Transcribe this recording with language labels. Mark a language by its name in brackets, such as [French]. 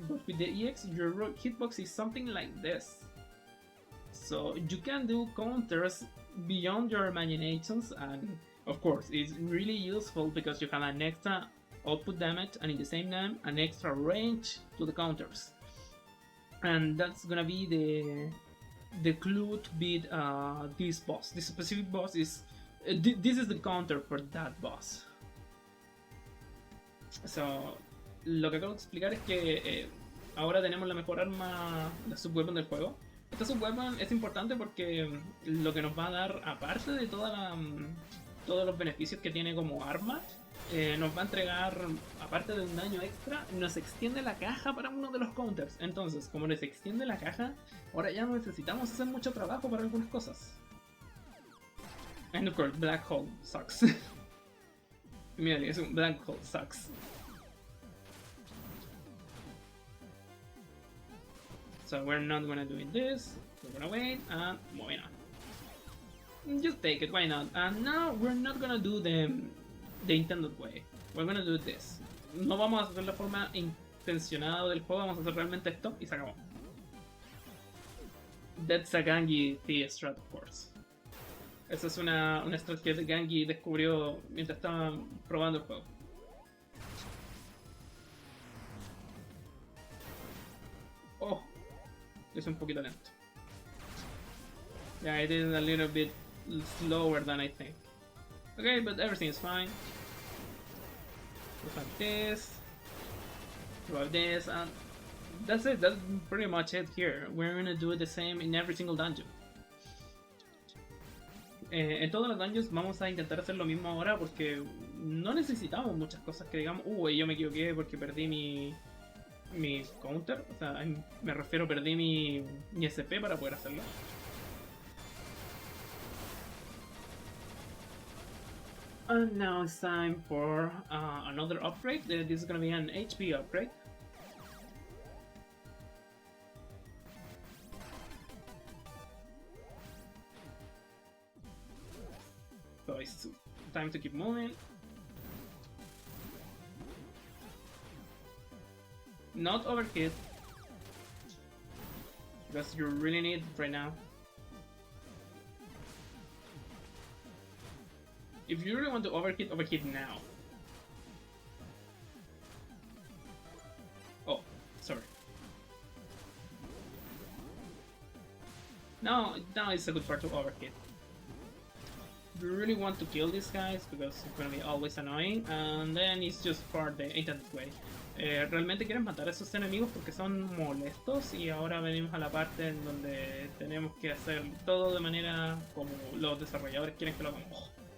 [English] But with the EX, your hitbox is something like this. So you can do counters beyond your imaginations, and of course, it's really useful because you have an extra output damage and in the same time an extra range to the counters. And that's gonna be the clue to beat this boss. This specific boss is this is the counter for that boss. [Spanish] So, lo que acabo de explicar es que ahora tenemos la mejor arma, la subweapon del juego. Esta subweapon es importante porque lo que nos va a dar, aparte de todos los beneficios que tiene como arma, nos va a entregar, aparte de un daño extra, nos extiende la caja para uno de los counters. Entonces, como nos extiende la caja, ahora ya no necesitamos hacer mucho trabajo para algunas cosas. [English] And of course, Black Hole sucks. [Spanish] Mira, es un [English] Black Hole sucks. So we're not gonna do this, we're gonna wait and moving on. Just take it, why not? And now we're not gonna do the intended way. We're gonna do this. [Spanish] No vamos a hacer la forma intencionada del juego, vamos a hacer realmente esto y se acabó. [English] That's a Gangi T strat, of course. [Spanish] Esa es una estrategia que Gangi descubrió mientras estaba probando el juego. Oh, es un poquito lento. [English] Yeah, it is a little bit slower than I think. Okay, but everything is fine. We have this, we have this, and that's it. That's pretty much it here. We're gonna do the same in every single dungeon. [Spanish] En todos los dungeons vamos a intentar hacer lo mismo ahora porque no necesitamos muchas cosas que digamos, yo me equivoqué porque perdí mi counter, o sea, me refiero, perdí mi SP para poder hacerlo. [English] And now it's time for another upgrade. This is gonna be an HP upgrade. So it's time to keep moving. Not overheat, because you really need it right now. If you really want to overheat, overheat now. Oh, sorry. Now it's a good part to overhit. You really want to kill these guys because it's gonna be always annoying, and then it's just for the internet way. [Spanish] Realmente quieres matar a esos enemigos porque son molestos, y ahora venimos a la parte en donde tenemos que hacer todo de manera como los desarrolladores quieren que lo hagamos.